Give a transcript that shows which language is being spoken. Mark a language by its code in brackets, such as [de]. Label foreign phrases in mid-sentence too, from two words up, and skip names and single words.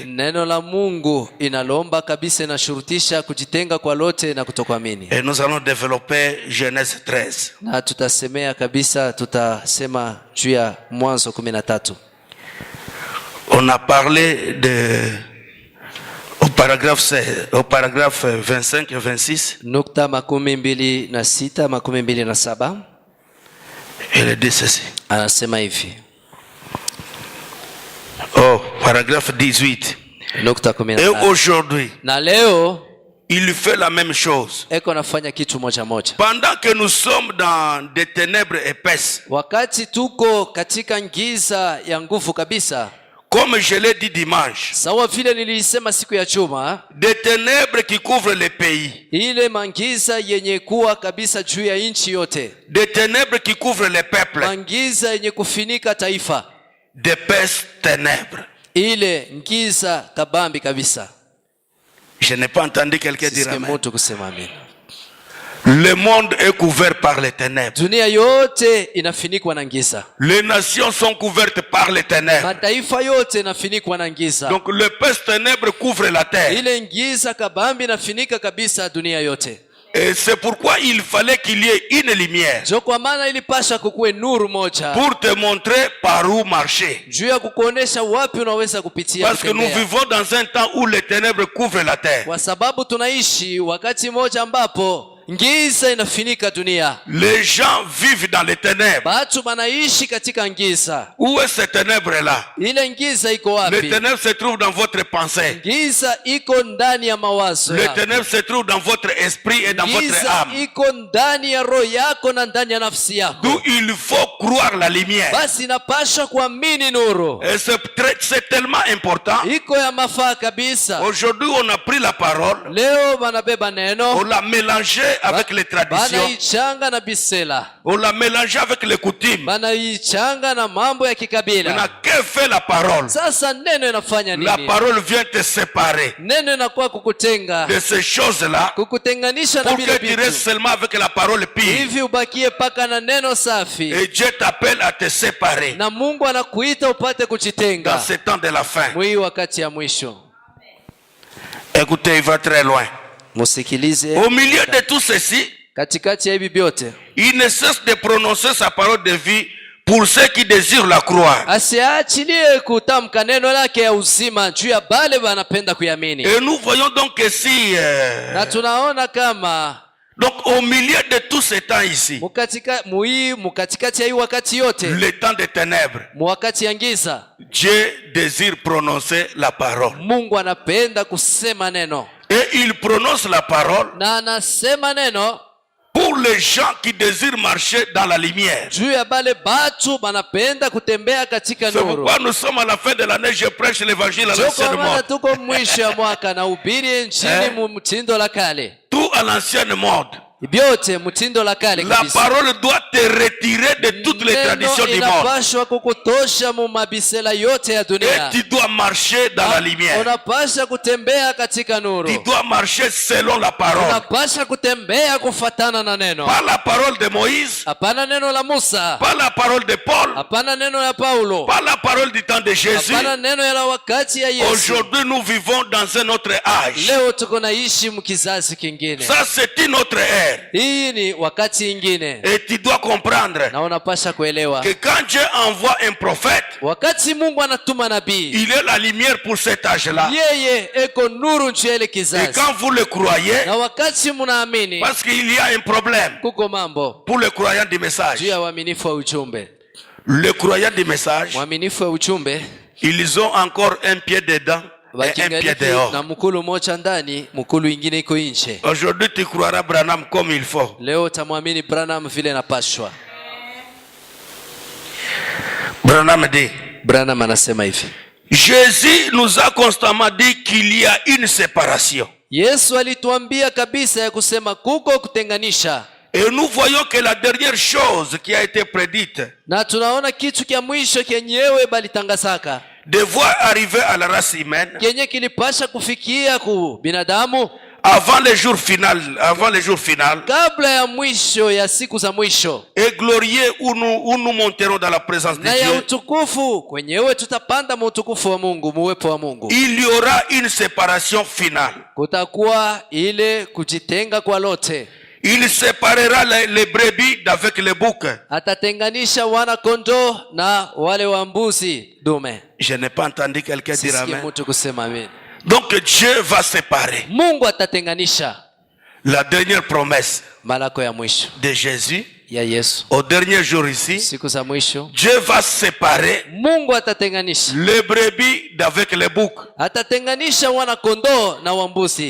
[sw] Neno la Mungu inalomba kabisa, inashurutisha kujitenga kwa lote na kutokuamini. [fr] Et nous allons développer Genèse 13. [sw] Na tutasemea kabisa, tutasema juu ya Mwanzo 13. [fr] On a parlé au paragraphe 25 et 26. [sw] Nukta 26 27. [fr] Il dit ceci. [sw] Anasema hivi. [fr] Oh, paragraphe 18. Et aujourd'hui, [sw] na leo, [fr] il fait la même chose. [sw] Eko nafanya kitu moja moja. [fr] Pendant que nous sommes dans des ténèbres épaisses. [sw] Wakati tuko katika giza ya nguvu kabisa. [fr] Comme je l'ai dit dimanche. [sw] Sawa vile nilisema siku ya chuma. [fr] Des ténèbres qui couvrent les pays. [sw] Ile mangiza yenye kuwa kabisa juu ya nchi yote. [fr] Des ténèbres qui couvrent les peuples. [sw] Mangiza yenye kufinika taifa. [fr] D'épaisses ténèbres. [sw] Ile ngiza kabambi kabisa. [fr] Je n'ai pas entendu quelqu'un dire amen. Le monde est couvert par les ténèbres. [sw] Dunia yote inafinikwa na giza. [fr] Les nations sont couvertes par les ténèbres. [sw] Mataifa yote inafinikwa na giza. [fr] Donc le peste ténèbre couvre la terre. [sw] Ile giza kabambi inafinika kabisa dunia yote. [fr] Et c'est pourquoi il fallait qu'il y ait une lumière. [sw] Ndio kwa maana ilipasha kukuwe nuru moja. [fr] Pour te montrer par où marcher. [sw] Juu ya kukuonesha wapi unaweza kupitia. [fr] Parce que nous vivons dans un temps où les ténèbres couvrent la terre. [sw] Kwa sababu tunaishi wakati moja ambapo giza inafinika dunia. [fr] Les gens vivent dans les ténèbres. [sw] Watu wanaishi katika giza. [fr] Où est cette ténèbre là? [sw] Ile giza iko wapi? [fr] Les ténèbres se trouvent dans votre pensée. [sw] Giza iko ndani ya mawazo [fr] Les [sw] yako. [fr] ténèbres se trouvent dans votre esprit et dans votre âme. [sw] Giza iko ndani ya roho yako na ndani ya nafsi yako. [fr] D'où il faut croire la lumière. [sw] Basi inapaswa kuamini nuru. [fr] Et c'est tellement important. [sw] Iko ya mafaa kabisa. [fr] Aujourd'hui on a pris la parole. [sw] Leo wanabeba neno. [fr] On l'a mélangé avec les traditions. [sw] Banaichanga na bisela. [fr] On l'a mélangé avec les coutumes. [sw] Banaichanga na mambo ya kikabila. [fr] On a que fait la parole. [sw] Sasa neno inafanya nini? [fr] La parole vient te séparer. [sw] Neno inakuwa kukutenga. [fr] De ces choses-là. [sw] Kukutenganisha na [fr] pour [sw] vile [fr] que tu restes seulement avec la parole pure. [sw] Hivi ubakie paka na neno safi. [fr] Et Dieu t'appelle à te séparer. [sw] Na Mungu anakuita upate kujitenga. [fr] Dans ce temps de la fin. [sw] Mwi wakati ya mwisho. [fr] Écoutez, il va très loin. [sw] Musikilize. [fr] Au milieu de tout ceci, [sw] katikati ya hivi vyote, [fr] il ne cesse de prononcer sa parole de vie pour ceux qui désirent la croire. [sw] Asiachilie kutamka neno lake ya uzima juu ya bale wanapenda kuyamini. [fr] Et nous voyons donc que si [sw] na tunaona kama [fr] donc au milieu de tout ce temps ici, [sw] mukatikati ya hii wakati yote, [fr] le temps des ténèbres, [sw] wakati ya giza, [fr] Dieu désire prononcer la parole. [sw] Mungu anapenda kusema neno. [fr] Et il prononce la parole [sw] na anasema neno [fr] pour les gens qui désirent marcher dans la lumière. [sw] Juu ya bale batu banapenda kutembea katika nuru. [fr] C'est pourquoi nous sommes à la fin de l'année, je prêche l'évangile à l'ancienne mode. [sw] Tuko mwisho ya mwaka na ubiri injili mtindo la kale. [fr] Tout à l'ancienne mode. [sw] Byote mtindo la kale kabisa. [fr] La parole doit te retirer de toutes les traditions du monde. [sw] Inapaswa kukutosha mu mabisela yote ya dunia. [fr] Et tu dois marcher dans la lumière. [sw] Unapaswa kutembea katika nuru. [fr] Tu dois marcher selon la parole. [sw] Unapaswa kutembea kufuatana na neno. [fr] Pas la parole de Moïse. [sw] Hapana neno la Musa. [fr] Pas la parole de Paul. [sw] Hapana neno ya Paulo. [fr] Pas la parole du temps de Jésus. [sw] Hapana neno ya wakati ya Yesu. [fr] Aujourd'hui nous vivons dans un autre âge. [sw] Leo tuko naishi mkizazi kingine. [fr] Ça c'est une autre ère. [sw] Hii ni wakati ingine. [fr] Et tu dois comprendre [sw] na unapasha kuelewa [fr] que quand Dieu envoie un prophète, [sw] wakati Mungu anatuma nabii, [fr] il est la lumière pour cet âge-là. [sw] Yeye eko nuru juu ya ile kizazi. [fr] Et quand vous le croyez, [sw] na wakati mnaamini, [fr] parce qu'il y a un problème [sw] kuko mambo [fr] pour le croyant du message. [sw] Juu ya waaminifu wa ujumbe. [fr] Le croyant du message, [sw] waaminifu wa ujumbe, [fr] ils ont encore un pied dedans et un pied dehors. [sw] Na mkulu moja ndani, mkulu ingine iko nje. [fr] Aujourd'hui tu croiras Branham comme il faut. [sw] Leo tamwamini Branham vile napashwa. Branham anasema hivi. [fr] Jésus nous a constamment dit qu'il y a une séparation. [sw] Yesu alituambia kabisa ya kusema kuko kutenganisha. [fr] Et nous voyons que la dernière chose qui a été prédite, [sw] na tunaona kitu kia mwisho kenyewe balitangazaka, [fr] devoir arriver à la race humaine, [sw] kenye kilipasha kufikia ku binadamu [fr] avant le jour final, [sw] kabla ya mwisho ya siku za mwisho, [fr] et glorieux où nous monterons dans la présence de [sw] na ya [fr] Dieu. [sw] utukufu kwenyewe tutapanda mu utukufu wa Mungu, muwepo wa Mungu. [fr] Il y aura une séparation finale. [sw] Kutakuwa ile kujitenga kwa lote. [fr] Il séparera les brebis d'avec les boucs. [sw] Atatenganisha wana kondoo na wale wa mbuzi dume. [fr] Je n'ai pas entendu quelqu'un dire amen. [sw] Mtu kusema amen. [fr] Donc Dieu va séparer. [sw] Mungu atatenganisha. [fr] La dernière promesse [sw] malako ya mwisho [fr] de Jésus [sw] ya Yesu [fr] au dernier jour ici, [sw] siku za mwisho, [fr] Dieu va séparer [sw] Mungu atatenganisha [fr] les brebis d'avec les boucs. [sw] Atatenganisha wana kondoo na wambuzi.